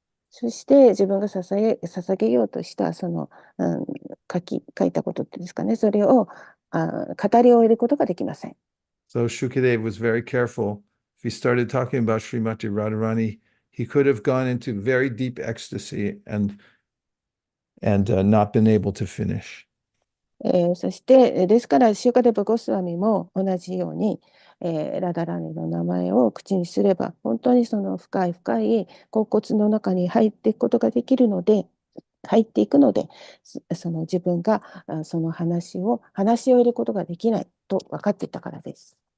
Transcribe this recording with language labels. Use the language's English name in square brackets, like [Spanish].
[Japanese] そして自分が捧げようとした書いたことっていうんですかね、それを語り終えることができません。 [English] So Shukadev was very careful. If he started talking about Srimati Radharani, he could have gone into very deep ecstasy and not been able to finish. [Japanese] そして、ですから、シュカデバ・ゴスワミも同じように、ラダラニの名前を口にすれば、本当にその深い深い恍惚の中に入っていくことができるので、入っていくので、その自分がその話を入れることができないと分かっていたからです。